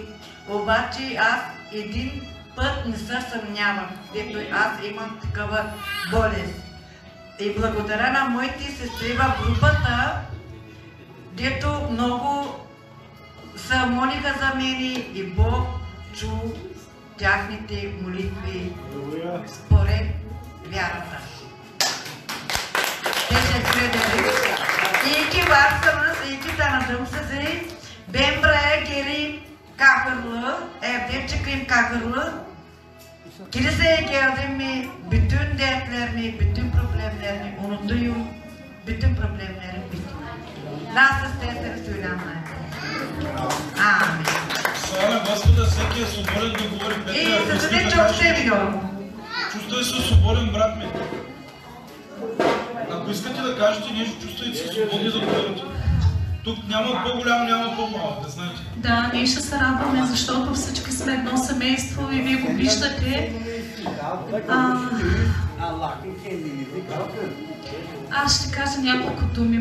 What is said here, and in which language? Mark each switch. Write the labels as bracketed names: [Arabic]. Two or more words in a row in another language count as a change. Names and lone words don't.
[Bulgarian] Обаче аз един път не се съмнявам, дето аз имам такава болест. И благодаря на моите сестри в групата, дето много се молиха за мене и Бог чу тяхните молитви според вярата. [Turkish] Teşekkür ederim. İyi ki varsınız, iyi ki tanıdım sizi. Ben buraya geleyim kahırlı, evde çıkayım kahırlı. Kiliseye geldim mi, bütün dertlerimi, bütün problemlerimi unutuyorum. Bütün problemlerim bitti. Nasıl isterseniz söylenmeye. Amin. [Bulgarian] Слава Господа, всеки е свободен да говори. И със те [Turkish] çok seviyorum. [Bulgarian] Чувствай се свободен, брат ми. Ако искате да кажете нещо, чувствайте се свободни да говорите. Тук няма по-голям, няма по-малък, да знаете. Да, ние ще се радваме, защото всички сме едно семейство и вие го виждате. Аз ще кажа няколко думи.